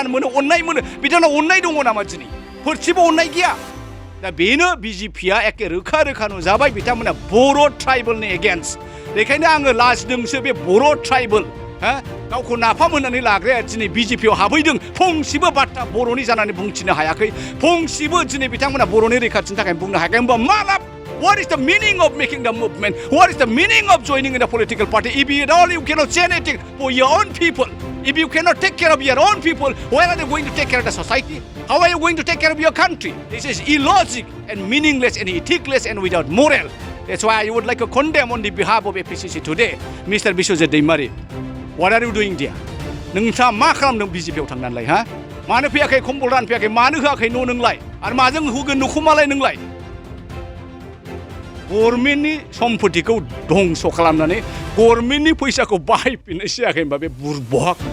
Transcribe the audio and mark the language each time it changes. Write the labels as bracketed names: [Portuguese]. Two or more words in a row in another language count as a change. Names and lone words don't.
[Bodo] मोनो अननाय मोनो बिथांनाव अननाय दङ नामा दिनै थरसेबो अननाय गैया दा बेनो बिजेपिया एखे रोखा नुजाबाय बिथांमोना बर' ट्राइबेलनि एगेन्स्ट बेखायनो आङो लाजिदोंसो बे बर' ट्राइबेल गावखौ नाफाम होननानै लाग्राया दिनै बिजेपियाव हाबहैदों फंसेबो बाथ्रा बर'नि जानानै बुंथिनो हायाखै फंसेबो दिनै बिथांमोना बर'नि रैखाथिनि थाखाय बुंनो हायाखै होमबा मा लाब [English] What is the meaning of making the movement? What is the meaning of joining in a political party? If at all you cannot say anything for your own people, if you cannot take care of your own people, where are they going to take care of the society? How are you going to take care of your country? This is illogic and meaningless and ethicless and without moral. That's why I would like to condemn on the behalf of APCC today, Mr. Bishwajit Deimari. What are you doing there? [Bodo] नोंथाङा मा खालामदों बिजेपियाव थांनानैलाय मानो फैयाखै कम्बल रानफैयाखै मानो होआखै न' नोंलाय आरो माजों होगोन न'खौ मालाय नोंलाय गभर्नमेन्टनि सम्पतिखौ धंस खालामनानै गभर्नमेन्टनि फैसाखौ बाहायफिननो सियाखै होनबा बे बुरबक